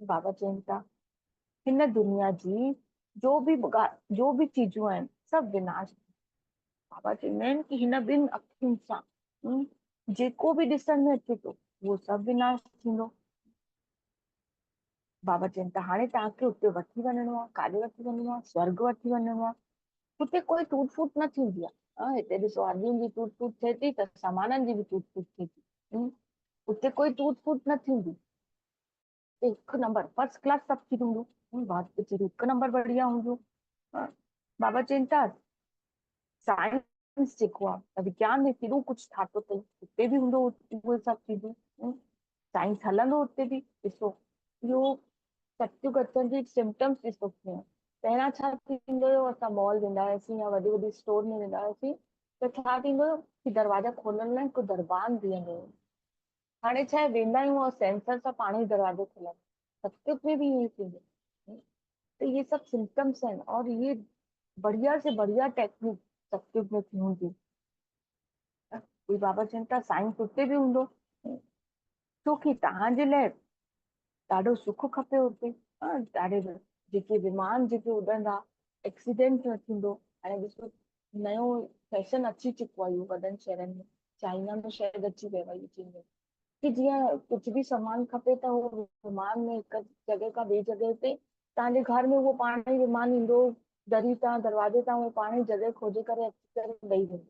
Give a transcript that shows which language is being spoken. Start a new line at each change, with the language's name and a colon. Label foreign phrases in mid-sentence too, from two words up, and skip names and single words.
Sindhi: बाबा चवनि था हिन दुनिया जी जो बि चीजूं आहिनि सभु विनाश। बाबा चवंदा आहिनि कि हिन ॿिनि अखियुनि सां जेको बि ॾिसण में अचे थो उहो सभु विनाश थींदो। बाबा चवनि था हाणे तव्हांखे उते वठी वञिणो आहे, काॾे वठी वञिणो आहे? स्वर्ग वठी वञिणो आहे। हुते कोई टूट फूट न थींदी आहे। हिते ॾिसो आदमियुनि जी टूट फूट थिए थी त सामाननि जी बि टूट फूट थिए थी। उते कोई टूट फूट न थींदी, हिकु
English: number first class
Sindhi: सभु थी हूंदो, हिकु नंबर बढ़िया हूंदो। बाबा चवनि था साइंस जेको आहे विज्ञान में केॾो कुझु ठातो अथई, उते बि हूंदो उहे सभु चीजूं। साइंस हलंदो उते बि। ॾिसो इहो सत्युग अचण जी सिम्टम्स ॾिसो कीअं। पहिरियां छा थींदो हुयो, असां मॉल वेंदा हुआसीं या वॾी वॾी स्टोर में वेंदा हुआसीं त छा थींदो हुयो कि दरवाजा खोलण लाइ हिकु दरबान बीहंदो हुयो। हाणे छा आहे वेंदा आहियूं और सेंसर सां पाण ई दरवाजो खुलंदो। सत्युग में बि ईअं थींदो।
Hindi: तो ये सब सिम्टम्स हैं और ये बढ़िया से बढ़िया टेक्निक
Sindhi: सत्युग में थी हूंदी। कोई बाबा चवनि था साइंस उते बि हूंदो, छोकी तव्हांजे लाइ ॾाढो सुख खपे हुते। ॾाढे जेके विमान जेके उॾंदा एक्सीडेंट न थींदो। हाणे ॾिसो नयो फैशन अची चुको आहे इहो वॾनि शहरनि में, चाइना में शायदि अची वियो आहे इहो कि जीअं कुझु बि सामान खपे त उहो विमान में हिकु जॻह खां ॿिए जॻह ते तव्हांजे घर में उहो पाण ई विमान ईंदो, दरी तां दरवाजे तां उहो पाण ई जॻह खोजे करे अची करे ॾेई वेंदो।